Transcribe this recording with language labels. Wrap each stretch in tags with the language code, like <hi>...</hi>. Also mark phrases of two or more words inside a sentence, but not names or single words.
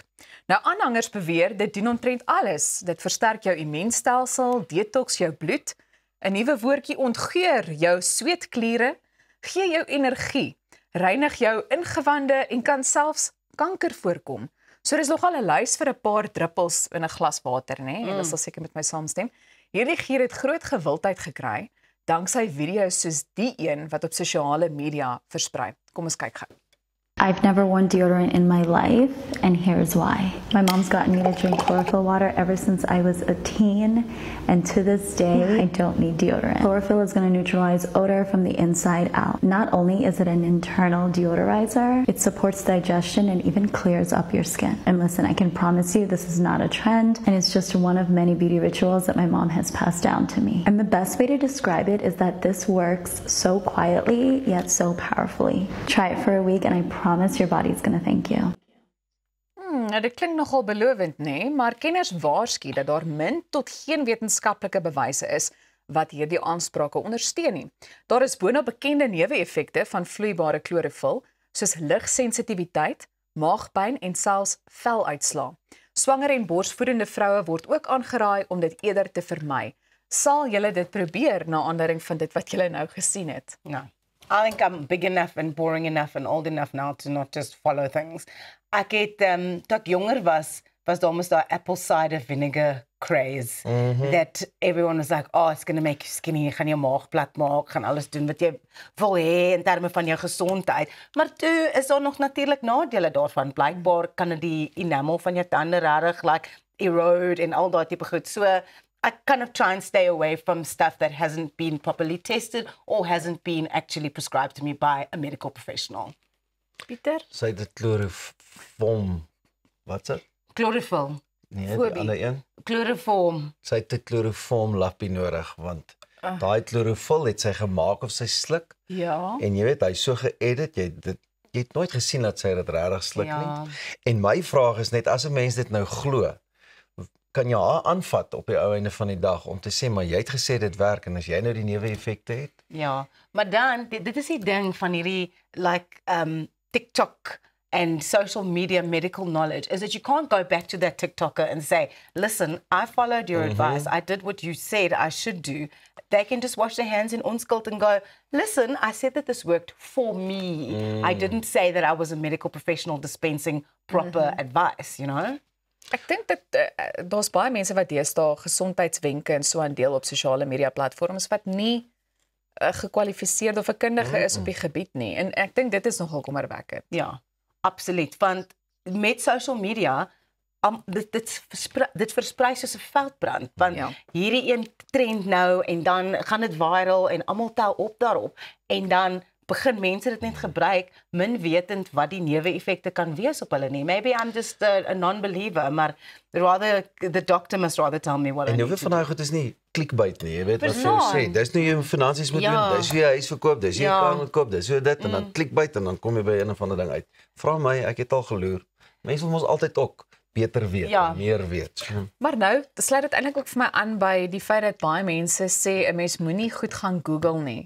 <af>Nou aanhangers beweer dit doen omtrent alles. Dit versterk jou immuunstelsel, detox jou bloed, 'n nuwe woordjie ontgeur jou sweetkliere, gee jou energie, reinig jou ingewande en kan selfs kanker voorkom. So dis nogal 'n lys vir 'n paar druppels in 'n glas water, nê? Julle sal seker met my saamstem. Hierdie gier het groot gewildheid gekry danksy video's soos die een wat op sosiale media versprei. Kom ons kyk gou.</af> <en>I've never worn deodorant in my life, and here's why. My mom's gotten me to drink chlorophyll water ever since I was a teen, and to this day, I don't need deodorant. Chlorophyll is going to neutralize odor from the inside out. Not only is it an internal deodorizer, it supports digestion and even clears up your skin. And listen, I can promise you this is not a trend, and it's just one of many beauty rituals that my mom has passed down to me. And the best way to describe it is that this works so quietly, yet so powerfully. Try it for a week, and I promise your body's going to thank you.</en> <af>Nou dit klink nogal belovend, nê, maar kenners waarsku dat daar min tot geen wetenskaplike bewyse is wat hierdie aansprake ondersteun nie. Daar is boonop bekende neeweffekte van vloeibare klorofil, soos ligsensitiwiteit, maagpyn en selfs veluitslae. Swanger en borsvoedende vroue word ook aangeraai om dit eerder te vermy. Sal julle dit probeer na aanleiding van dit wat julle nou gesien het?</af> <en>No. I think I'm big enough and boring enough and old enough now to not just follow things.</en> <af>Ek het, toe ek jonger was daar mos daai</af> <en>apple cider vinegar craze. That everyone was like, oh, it's going to make you skinny,</en> <af>jy gaan jou maag plat maak, gaan alles doen wat jy wil hê in terme van jou gesondheid. Maar toe is daar nog natuurlik nadele daarvan. Blykbaar kan dit die enamel van jou tande regtig</af> <en>like erode</en> <af>en al daai tipe goed.</af> <en>So I kind of try and stay away from stuff that hasn't been properly tested or hasn't been actually prescribed to me by a medical professional.</en> <af>Pieter? Sy het chloroform. Wat's dit? Chlorophyll. Nee, die Phobie. ander een. Chloroform. Sy het 'n chloroform lappie nodig want daai chlorofil het sy gemaak of sy sluk Ja. en jy weet hy's so geëdit, jy het nooit gesien dat sy dit regtig sluk Ja. nie. En my vraag is net as 'n mens dit nou glo, kan jy haar aanvat op die ou einde van die dag om te sê maar jy het gesê dit werk en as jy nou die neeweffekte het. Ja, maar dan dit is die ding van hierdie</af> <en>like TikTok and social media medical knowledge is that you can't go back to that TikToker and say, listen, I followed your advice. I did what you said I should do. They can just wash their hands in onskuld and go, listen, I said that this worked for me. I didn't say that I was a medical professional dispensing proper advice, you know?</en> <af>Ek dink dat daar's baie mense wat deesdae gesondheidswenke en so aan deel op sosiale media platforms wat nie gekwalifiseerd of 'n kundige is op die gebied nie. En ek dink dit is nogal kommerwekkend. Ja, absoluut. Want met</af> <en>social media,</en> <af>dit versprei soos 'n veldbrand. Want Ja. hierdie een trend nou en dan gaan dit viral en almal tel op daarop. En dan begin mense dit net gebruik, min wetend wat die neeweffekte kan wees op hulle nie.</af> <en>Maybe I'm just a non-believer, maar the doctor must rather tell me what I</en> <af>En</af> <en>need</en> <af>hoeveel</af> <en>to</en> <af>van daai goed is nie clickbait nie, jy weet wat jy Verstaan. sê. Dis nou jou finansies moet Ja. doen, dis hoe jy huis verkoop, dis hoe jy Ja. kar moet koop, dis hoe dit en dan clickbait en dan kom jy by een of ander ding uit. Vra my, ek het al geloer. Mense wil ons altyd ook beter weet, Ja. meer weet. So, Maar nou, sluit dit eintlik ook vir my aan by die feit dat baie mense sê 'n mens moenie goed gaan Google nie.</af>